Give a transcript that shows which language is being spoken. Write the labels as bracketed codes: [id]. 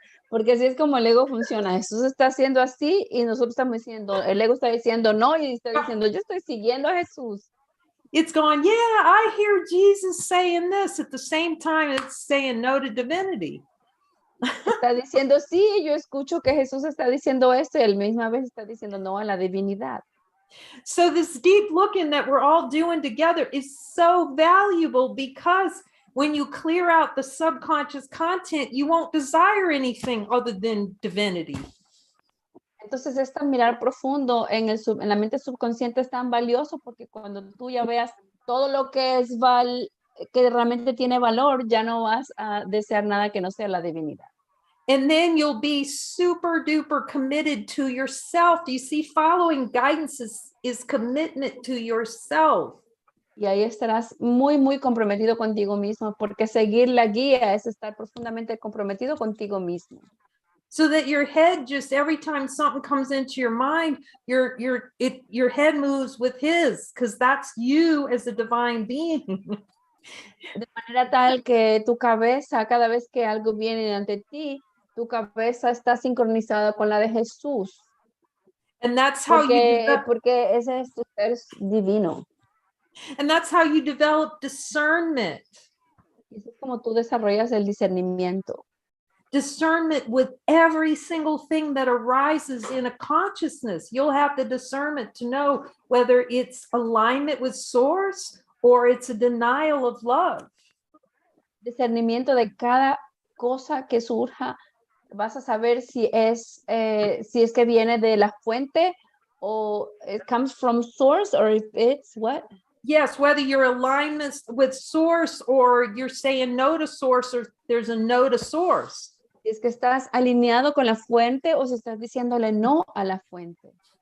[es] Porque así es como el ego funciona. Jesús está haciendo así y nosotros estamos diciendo, el ego está diciendo no y está diciendo, yo estoy siguiendo a Jesús. [en] It's going, yeah, I hear Jesus saying this at the same time it's saying no to divinity. [es] Está diciendo, sí, yo escucho que Jesús está diciendo esto y a la misma vez está diciendo no a la divinidad. [en] So this deep looking that we're all doing together is so valuable because when you clear out the subconscious content, you won't desire anything other than divinity. [es] Entonces, este mirar profundo en la mente subconsciente es tan valioso porque cuando tú ya veas todo lo que es que realmente tiene valor, ya no vas a desear nada que no sea la divinidad. [en] And then you'll be super duper committed to yourself. You see, following guidance is commitment to yourself. [es] Y ahí estarás muy, muy comprometido contigo mismo, porque seguir la guía es estar profundamente comprometido contigo mismo. [en] So that your head just every time something comes into your mind, your head moves with his, because that's you as a divine being. [es] De manera tal que tu cabeza, cada vez que algo viene ante ti, tu cabeza está sincronizada con la de Jesús, [en] And that's how you develop, [es] porque ese es tu ser divino. [en] and that's how you develop discernment. [es] Y así es como tú desarrollas el discernimiento. [en] Discernment with every single thing that arises in a consciousness. You'll have the discernment to know whether it's alignment with source or it's a denial of love. [es] Discernimiento de cada cosa que surja. Vas a saber si es que viene de la fuente o [en] it comes from source or if it's what? Yes, whether you're alignment with source or you're saying no to source or there's a no to source. [es] Si es que estás alineado con la fuente o si estás diciéndole no a la fuente.